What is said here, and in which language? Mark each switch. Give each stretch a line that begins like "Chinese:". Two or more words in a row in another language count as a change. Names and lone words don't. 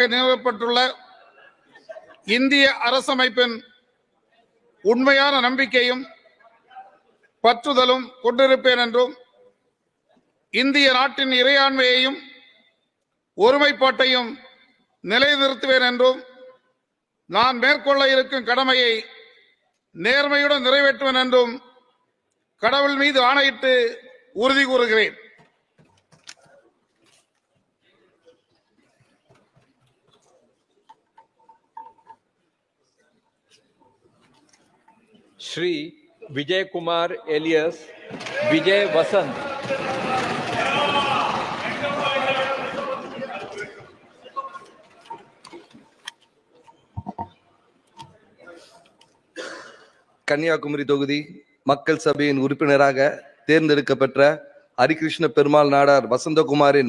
Tamil: நிறுவப்பட்டுள்ள இந்திய அரசமைப்பின் உண்மையான நம்பிக்கையும் பற்றுதலும் கொண்டிருப்பேன் என்றும் இந்திய நாட்டின் இறையாண்மையையும் ஒருமைப்பாட்டையும் நிலைநிறுத்துவேன் என்றும் நான் மேற்கொள்ள இருக்கும் கடமையை நேர்மையுடன் நிறைவேற்றுவேன் என்றும் கடவுள் மீது ஆணையிட்டு உறுதி கூறுகிறேன்.
Hindi: श्री विजय कुमार एलियस विजय वसंत।
Tamil: கன்னியாகுமரி தொகுதி மக்கள் சபையின் உறுப்பினராக தேர்ந்தெடுக்கப்பட்ட ஹரிகிருஷ்ண பெருமாள் நாடார் வசந்தகுமாரின்